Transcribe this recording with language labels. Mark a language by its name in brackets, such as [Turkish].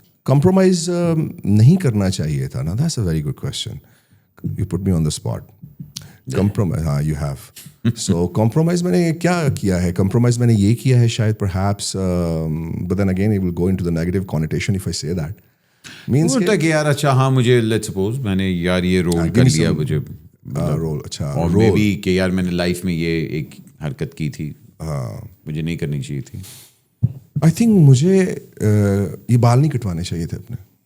[Urdu] compromise نہیں کرنا چاہیے تھا نا. [English] That's a very good question. You put me on the spot. Compromise, ہاں you have. So compromise [Urdu] میں نے کیا کیا ہے؟ [English] Compromise [Urdu] میں نے یہ کیا ہے شاید [English] perhaps, but then again it will go into the negative connotation if I say that. [Urdu] Means کہ یار اچھا ہاں مجھے [English] let's suppose [Urdu] میں نے یار یہ رول کر لیا, مجھے رول اچھا اور مے بی کہ یار میں نے لائف میں یہ ایک حرکت کی تھی, مجھے نہیں کرنی چاہیے تھی. [English] I think [Urdu] مجھے یہ بال نہیں کٹوانے چاہیے تھے اپنے.